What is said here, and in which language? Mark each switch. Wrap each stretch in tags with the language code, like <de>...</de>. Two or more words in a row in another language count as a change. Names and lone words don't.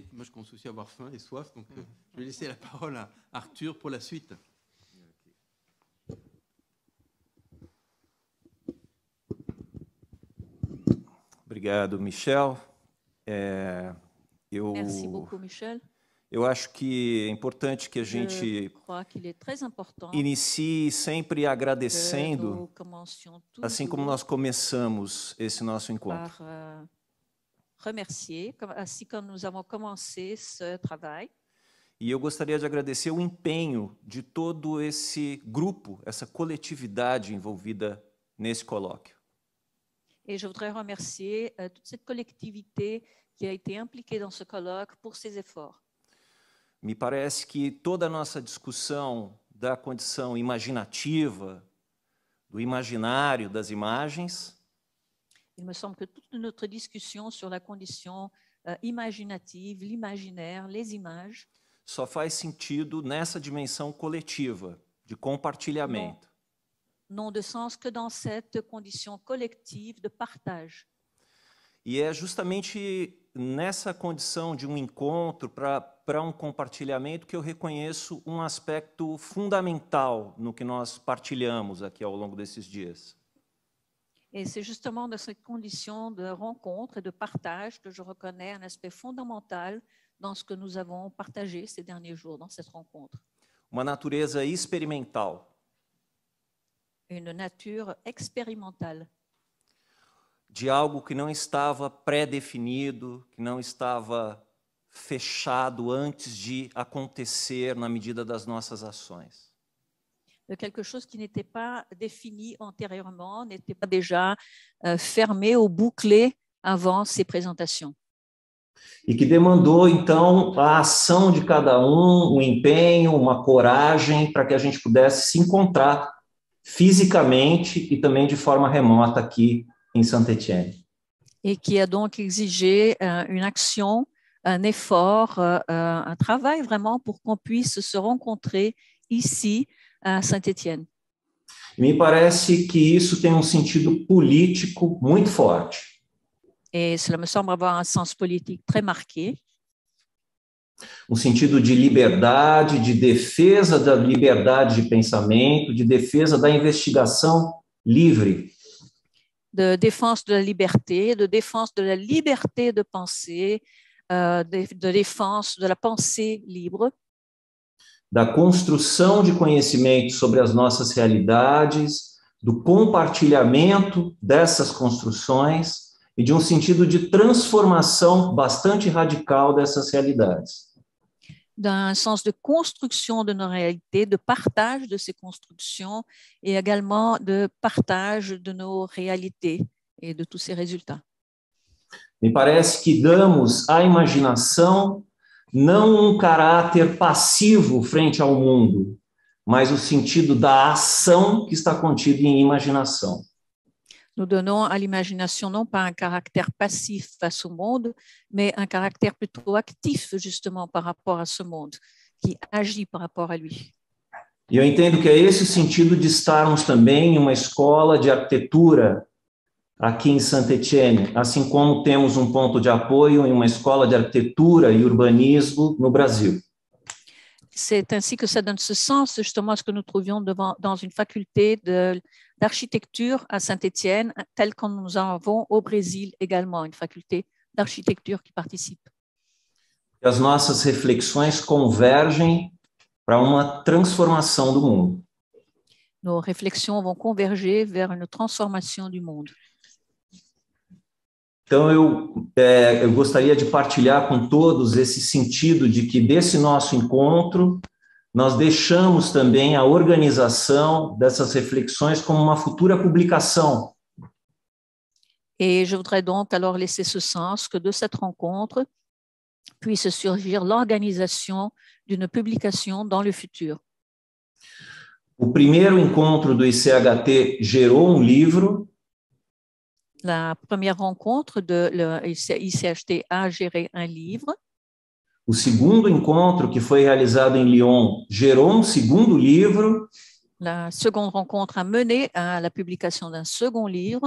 <fr>Moi, je commence aussi à avoir faim et soif, donc je vais laisser la parole à Arthur pour la suite.</fr> <pt>Obrigado, Michel.</pt> <fr>Merci beaucoup, Michel.</fr> <pt>Eu acho que é importante que a gente inicie sempre agradecendo, assim como nós começamos esse nosso encontro.</pt> <fr>Remercier,</fr> <pt>assim como</pt> <fr>nous avons commencé ce travail.</fr> <pt>E eu gostaria de agradecer o empenho de todo esse grupo, essa coletividade envolvida nesse colóquio.</pt> <fr>Et je voudrais remercier toute cette collectivité qui a été impliquée dans ce colloque pour ses efforts.</fr> <pt>Me parece que toda a nossa discussão da condição imaginativa, do imaginário, das imagens,</pt> <fr>il me semble que toute notre discussion sur la condition imaginative, l'imaginaire, les images,</fr> <pt>só faz sentido nessa dimensão coletiva, de compartilhamento.</pt> <fr>N'ont de sens que dans cette condition collective de partage.</fr> <pt>E é justamente nessa condição de um encontro para um compartilhamento que eu reconheço um aspecto fundamental no que nós partilhamos aqui ao longo desses dias.</pt> <fr>Et c'est justement dans cette condition de rencontre et de partage que je reconnais un aspect fondamental dans ce que nous avons partagé ces derniers jours, dans cette rencontre.</fr> <pt>Uma natureza experimental.</pt> <fr>Une nature expérimentale.</fr> <pt>De algo que não estava pré-definido, que não estava fechado antes de acontecer na medida das nossas ações.</pt> <fr>De quelque chose qui n'était pas défini antérieurement, n'était pas déjà fermé ou bouclé avant ces présentations.</fr> <pt>E que demandou, então, a ação de cada um, empenho, uma coragem para que a gente pudesse se encontrar fisicamente e também de forma remota aqui em Saint-Étienne.</pt> <fr>Et qui a donc exigé une action, un effort, un travail vraiment pour qu'on puisse se rencontrer ici à Saint-Étienne.</fr> <pt>Me parece que isso tem sentido político muito forte.</pt> <fr>Et cela me semble avoir un sens politique très marqué.</fr> <pt>Sentido de liberdade, de defesa da liberdade de pensamento, de defesa da investigação livre.</pt> <fr>De défense de la liberté de penser, de défense de la pensée libre.</fr> <pt>Da construção de conhecimento sobre as nossas realidades, do compartilhamento dessas construções e de sentido de transformação bastante radical dessas realidades.</pt> <fr>D'un sens de construction de nos réalités, de partage de ces constructions et également de partage de nos réalités et de tous ces résultats.</fr> <pt>Me parece que damos à imaginação não caráter passivo frente ao mundo, mas o sentido da ação que está contido em imaginação.</pt> <fr>Nous donnons à l'imagination non pas un caractère passif face au monde, mais un caractère plutôt actif justement par rapport à ce monde, qui agit par rapport à lui.</fr> <pt>E eu entendo que é esse o sentido de estarmos também em uma escola de arquitetura aqui em Saint-Étienne, assim como temos ponto de apoio em uma escola de arquitetura e urbanismo no Brasil.</pt> <fr>C'est ainsi que ça donne ce sens justement à ce que nous trouvions dans une faculté d'architecture à Saint-Étienne, telle que nous avons au Brésil également, une faculté d'architecture qui participe.</fr> <pt>As nossas reflexões convergem para uma transformação do mundo.</pt> <fr>Nos réflexions vont converger vers une transformation du monde.</fr> <pt>Então, eu gostaria de partilhar com todos esse sentido de que desse nosso encontro, nós deixamos também a organização dessas reflexões como uma futura publicação.</pt> <fr>Et je voudrais donc alors laisser ce sens que de cette rencontre puisse surgir l'organisation d'une publication dans le futur.</fr> <pt>O primeiro encontro do ICHT gerou livro.</pt> <fr>La première rencontre de l'ICHT a géré un livre.</fr> <pt>O segundo encontro, que foi realizado em Lyon, gerou segundo livro.</pt> <fr>La seconde rencontre a mené à la publication d'un second livre.</fr>